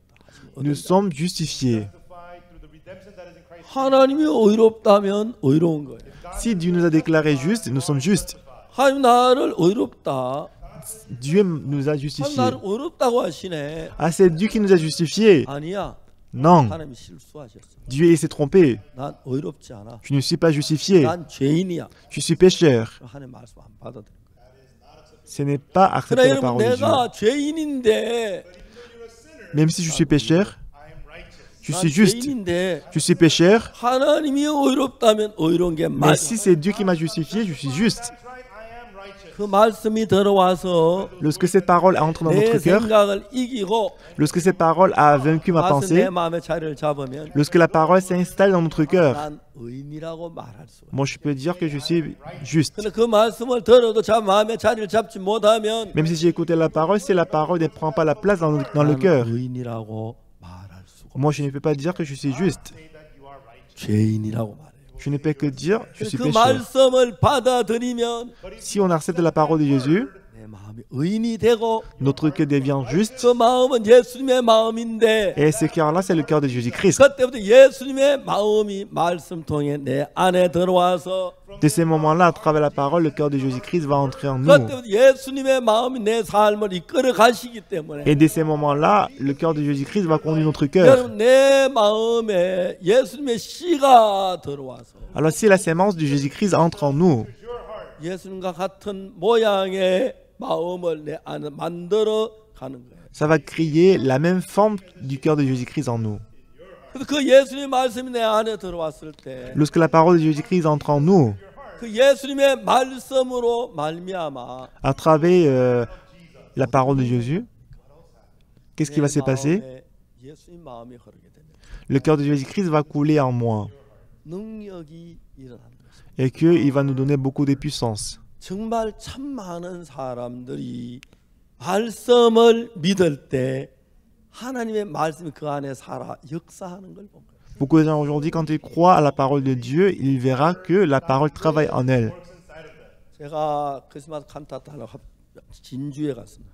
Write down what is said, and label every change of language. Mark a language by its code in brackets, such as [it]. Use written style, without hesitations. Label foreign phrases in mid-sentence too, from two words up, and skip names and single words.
[fr] Nous sommes justifiés. [ko] 하나님이 의롭다면 의로운 거예요. [fr] Si Dieu nous a déclarés justes, nous sommes justes. [ko] 하나님 나를 의롭다. [fr] Dieu nous a [ko] 하나님 [fr] justifiés. [ko] 나를 의롭다고 하시네. [fr] Ah, c'est Dieu qui nous a justifiés. [ko] 아니야. [fr] Non, [ko] 하나님이 실수하셨어. [fr] Dieu s'est trompé. [ko] 난 의롭지 않아. [fr] Je ne suis pas justifié. [ko] 난 죄인이야. [fr] Je suis pécheur. [ko] 하나님 말씀 안 받아들인 거야. [fr] Ce n'est pas [ko] 그래 [fr] accepter la [ko] 여러분 [fr] parole de Dieu. [ko] 내가 죄인인데 [fr] Même si je suis pécheur, je [ko] 난 [fr] suis juste. [ko] 죄인인데 [fr] Je suis pécheur. [ko] 하나님이 의롭다면 의로운 게 [fr] Mais [ko] 맞아. [fr] si c'est Dieu qui m'a justifié, je suis juste. [ko] 그 말씀이 들어와서 [fr] Lorsque cette parole entre dans [ko] 내 [fr] notre cœur, [ko] 생각을 이기고 [fr] lorsque cette parole a vaincu ma [ko] 와서 내 [fr] pensée, [ko] 마음에 자리를 잡으면 [fr] lorsque la parole s'installe dans notre cœur, [ko] 난 의인이라고 말할 수가. [fr] moi je peux dire que je suis juste. [ko] 근데 그 말씀을 들어도 자 마음에 자리를 잡지 못하면 [fr] Même si j'ai écouté la parole, si la parole ne prend pas la place dans le [ko] 난 [fr] cœur, [ko] 의인이라고 말할 수가. [fr] moi je ne peux pas dire que je suis juste. [ko] 죄인이라고 말해요. [fr] Je ne peux que dire je suis [ko] 그 [fr] pécheur. [ko] 말씀을 받아들이면 [fr] Si on accepte la parole de Jésus, [ko] 내 마음이 의인이 되고 [fr] notre cœur devient juste. [ko] 그 마음은 예수님의 마음인데 [fr] Et ce cœur-là, c'est le cœur de Jésus-Christ. [ko] 그때부터 예수님의 마음이 말씀 통해 내 안에 들어와서 [fr] De ces moments-là, à travers la parole, le cœur de Jésus-Christ va entrer en nous. [ko] 그때부터 예수님의 마음이 내 삶을 이끌어 가시기 때문에 [fr] Et de ces moments-là, le cœur de Jésus-Christ va conduire notre cœur. [ko] 여러분 내 마음에 예수님의 씨가 들어와서 [fr] Alors si la sémence de Jésus-Christ entre en nous, [ko] 예수님과 같은 모양의 마음을 내 안에 만들어 가는 거예요. [fr] Ça va créer la même forme du cœur de Jésus-Christ en nous. [ko] 그래서 그 예수님의 말씀이 내 안에 들어왔을 때 [fr] Lorsque la parole de Jésus-Christ entre en nous, [ko] 그 예수님의 말씀으로 말미암아 [fr] à travers la parole de Jésus, qu'est-ce qui [ko] 내 [fr] va se passer? [ko] 마음에 예수님 마음이 흐르게 됩니다. [fr] Le cœur de Jésus-Christ va couler en moi [ko] 능력이 일어나는 것입니다. [fr] et qu'il va nous donner beaucoup de puissance. [ko] 정말 참 많은 사람들이 말씀을 믿을 때 하나님의 말씀이 그 안에 살아 역사하는 걸 본 거예요. [fr] Beaucoup de gens aujourd'hui, quand ils croient à la parole de Dieu, ils verront que la parole travaille en elle. [ko] 제가 크리스마스 칸타타 하러 진주에 갔습니다.